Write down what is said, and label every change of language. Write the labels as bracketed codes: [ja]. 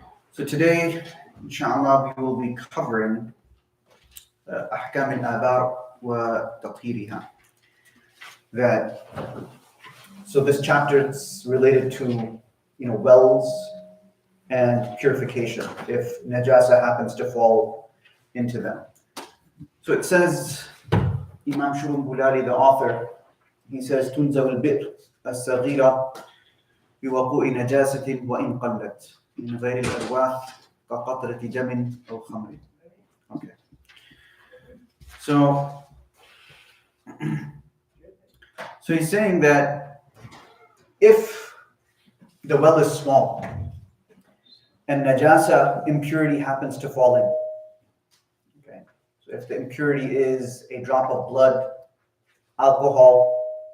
[en] So today, inshallah, we will be covering [ar] أحكام الآبار وتطهيرها. [en] That, so this chapter is related to, wells and purification, if najasa happens to fall into them. So it says, Imam Shurun Bulari, the author, he says, [ar] تنزل البئر الصغيرة بوقوع نجاسة وإن قلت من غير الأرواح كقطرة دم أو خمر. [en] Okay. So he's saying that if the well is small and najasa, impurity, happens to fall in, okay, so if the impurity is a drop of blood, alcohol,